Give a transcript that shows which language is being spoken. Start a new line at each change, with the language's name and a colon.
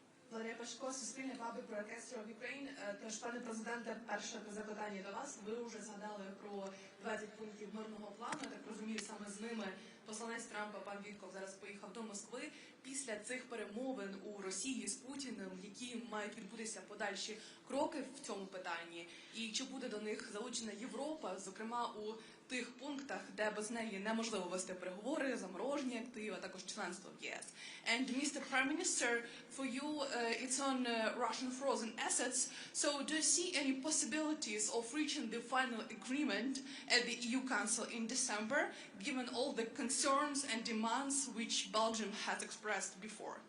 English: Валерія Пашко, Суспільне, Public Broadcaster of Ukraine.
Ukrainian: Тож, пане президенте, перше запитання до вас. Ви вже згадали про 20 пунктів мирного плану. Я так розумію, саме з ними посланець Трампа, пан Вітков, зараз поїхав до Москви. Після цих перемовин у Росії з Путіним, які мають відбутися подальші кроки в цьому питанні? І чи буде до них залучена Європа, зокрема у тих пунктах, пунктах, де без неї неможливо вести переговори, заморожені активи, а також членство в ЄС.
English: And Mr. Prime Minister, for you, it's on Russian frozen assets. So do you see any possibilities of reaching the final agreement at the EU Council in December, given all the concerns and demands which Belgium has expressed before?